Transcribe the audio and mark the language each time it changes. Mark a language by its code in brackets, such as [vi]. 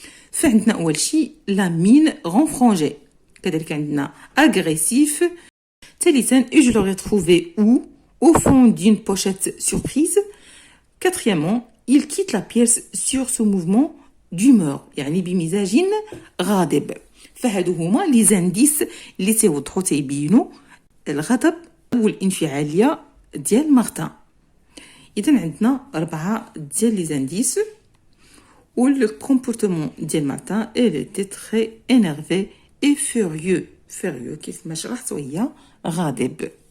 [ar] فعندنا اول شيء لا مين غونفرونجي. كذلك عندنا agressif. ثالثا [fr] je l'aurais trouvé où au fond d'une pochette surprise. Quatrièmement il quitte la pièce sur ce mouvement d'humeur [ar] يعني بمزاج غاضب. فهادو هما لي زانديس اللي تيوضحوا تيبينوا الغضب والانفعاليه ديال مارتان. اذا عندنا 4 ديال لي زانديس. واللو كومبورتمون ديال مارتان [fr] elle était très énervée et furieux [ar] كيف ما شرحت وهي غاضب.